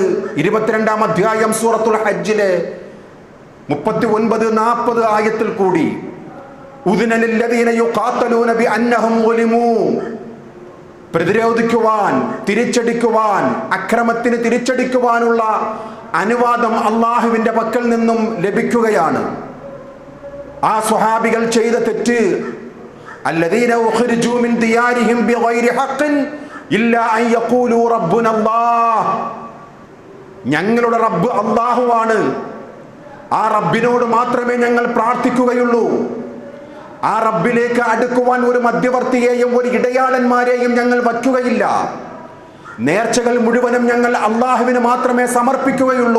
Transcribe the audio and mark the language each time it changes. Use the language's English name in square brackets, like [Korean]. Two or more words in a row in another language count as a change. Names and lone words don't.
[Malayalam] 22-ാം അധ്യായം സൂറത്തുൽ ഹജ്ജിലെ 39-40 ആയത്തിൽ കൂടി പ്രതിരോധിക്കുവാൻ, തിരിച്ചടിക്കുവാൻ, അക്രമത്തിന് തിരിച്ചടിക്കുവാനുള്ള അനുവാദം അള്ളാഹുവിൻ്റെ പക്കൽ നിന്നും ലഭിക്കുകയാണ്. ആ സ്വഹാബികൾ ചെയ്ത തെറ്റ്, [Arabic] الذين أخرجوا من ديارهم بغير حق إلا أن يقولوا ربنا الله, [Malayalam] ഞങ്ങളുടെ റബ്ബ് അല്ലാഹുവാണ്, ആ റബ്ബിനോട് മാത്രമേ ഞങ്ങൾ പ്രാർത്ഥിക്കുകയുള്ളൂ, ആ റബ്ബിലേക്ക് അടുക്കുവാൻ ഒരു മധ്യവർത്തിയെയും ഒരു ഇടയാളന്മാരെയും ഞങ്ങൾ വയ്ക്കുകയില്ല, നേർച്ചകൾ മുഴുവനും ഞങ്ങൾ അള്ളാഹുവിന് മാത്രമേ സമർപ്പിക്കുകയുള്ളൂ.